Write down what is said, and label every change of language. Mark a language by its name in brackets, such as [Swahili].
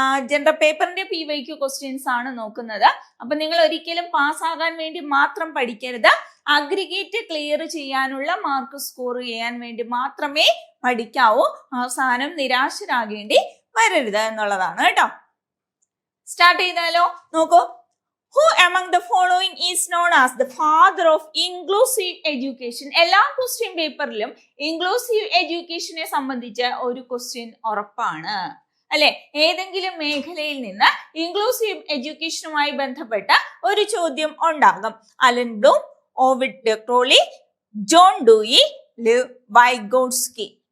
[Malayalam] General പേപ്പറിന്റെ PYQ questions ആണ് നോക്കുന്നത്. അപ്പൊ നിങ്ങൾ ഒരിക്കലും പാസ്സാകാൻ വേണ്ടി മാത്രം പഠിക്കരുത്. അഗ്രിഗേറ്റ് ക്ലിയർ ചെയ്യാനുള്ള മാർക്ക് സ്കോർ ചെയ്യാൻ വേണ്ടി മാത്രമേ പഠിക്കാവൂ. അവസാനം നിരാശരാകേണ്ടി വരരുത് എന്നുള്ളതാണ് കേട്ടോ. സ്റ്റാർട്ട് ചെയ്താലോ? നോക്കൂ. [English] Who among the following is known as the father of inclusive education? [Malayalam] എല്ലാ ക്വസ്റ്റ്യൻ പേപ്പറിലും ഇൻക്ലൂസീവ് എഡ്യൂക്കേഷനെ സംബന്ധിച്ച ഒരു ക്വസ്റ്റ്യൻ ഉറപ്പാണ് അല്ലെ. ഏതെങ്കിലും മേഖലയിൽ നിന്ന് ഇൻക്ലൂസീവ് എഡ്യൂക്കേഷനുമായി ബന്ധപ്പെട്ട ഒരു ചോദ്യം ഉണ്ടാകും. അലൻ ബ്ലൂം, ഓവിഡ് ഡെ Crawley, John Dewey, live Vygotsky.